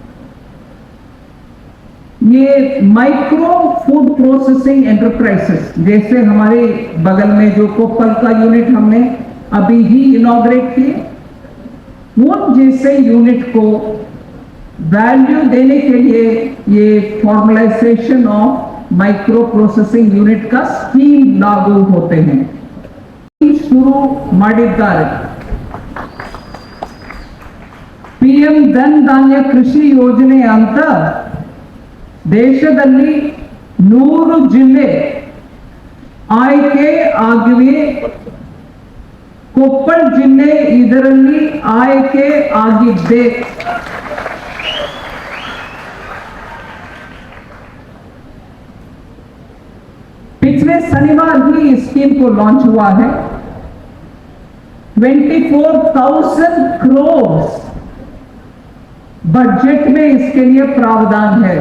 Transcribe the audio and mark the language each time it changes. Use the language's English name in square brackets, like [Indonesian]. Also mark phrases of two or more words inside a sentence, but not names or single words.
[Hindi] ये [English] micro food processing enterprises, [Hindi] जैसे हमारे बगल में जो कोप्पल का यूनिट हमने अभी ही इनॉग्रेट किए, उन जैसे यूनिट को वैल्यू देने के लिए ये [English] formalisation of micro processing unit [Hindi] का स्कीम लागू होते हैं. [Kannada] शुरू ಮಾಡಿದ್ದಾರೆ. ಪಿಎಂ ಧನ್ ಧಾನ್ಯ ಕೃಷಿ ಯೋಜನೆ ಅಂತ ದೇಶದಲ್ಲಿ 100 ಜಿಲ್ಲೆ ಆಯ್ಕೆ ಆಗಿವೆ. ಕೊಪ್ಪಳ ಜಿಲ್ಲೆ ಇದರಲ್ಲಿ ಆಯ್ಕೆ ಆಗಿದೆ. [Hindi] पिछले शनिवार ही इस स्कीम को लॉन्च हुआ है. 24,000 करोड़ बजट में इसके लिए प्रावधान है.